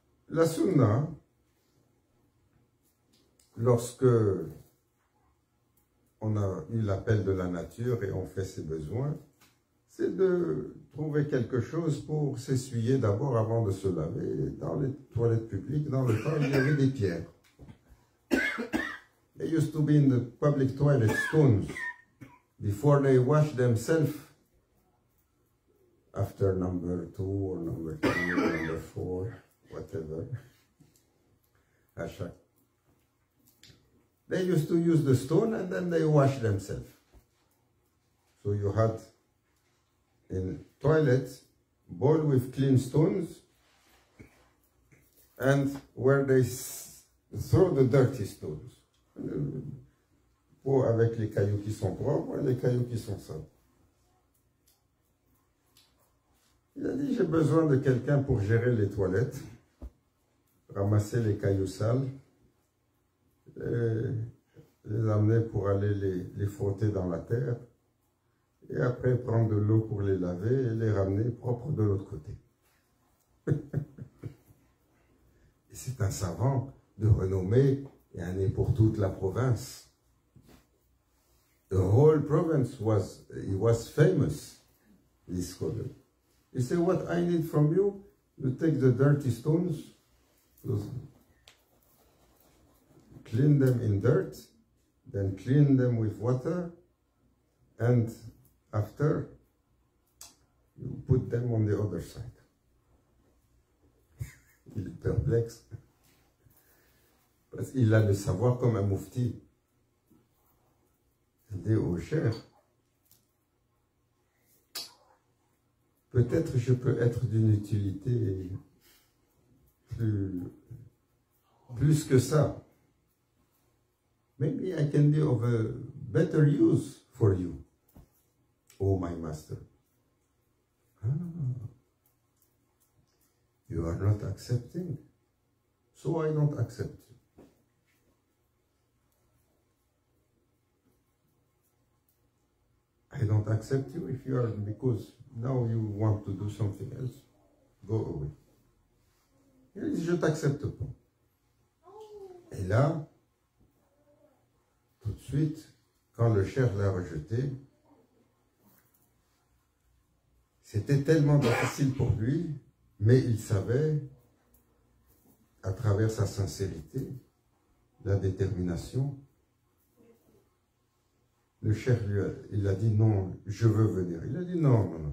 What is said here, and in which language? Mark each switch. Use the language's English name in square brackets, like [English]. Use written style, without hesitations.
[French] La sunna, lorsque on a eu l'appel de la nature et on fait ses besoins, c'est de trouver quelque chose pour s'essuyer d'abord avant de se laver. Dans les toilettes publiques, dans le temps, il y avait des pierres. [English] They used to be in the public toilet stones before they wash themselves after number 2 or number 3 or number 4, whatever. They used to use the stone and then they wash themselves. So you had in toilets bowl with clean stones and where they throw the dirty stones. [French] Pot avec les cailloux qui sont propres et les cailloux qui sont sales. Il a dit, j'ai besoin de quelqu'un pour gérer les toilettes, ramasser les cailloux sales, les amener pour aller les frotter dans la terre, et après prendre de l'eau pour les laver et les ramener propres de l'autre côté. Et c'est un savant de renommée, et un est pour toute la province. [English] The whole province was famous, this scholar. He said, what I need from you, you take the dirty stones, clean them in dirt, then clean them with water, and after, you put them on the other side. [French] Il est perplexe. Parce qu'il a le savoir comme un moufti. Il dit au Cheikh, peut-être je peux être d'une utilité plus que ça. [English] Maybe I can be of a better use for you, oh my master. Ah, you are not accepting, so I don't accept you. I don't accept you if you are, because now you want to do something else. Go away. [French] Il dit, je t'accepte pas. Et là, tout de suite, quand le cheikh l'a rejeté, c'était tellement difficile pour lui, mais il savait, à travers sa sincérité, la détermination, le cheikh il a dit non, je veux venir. Il a dit non.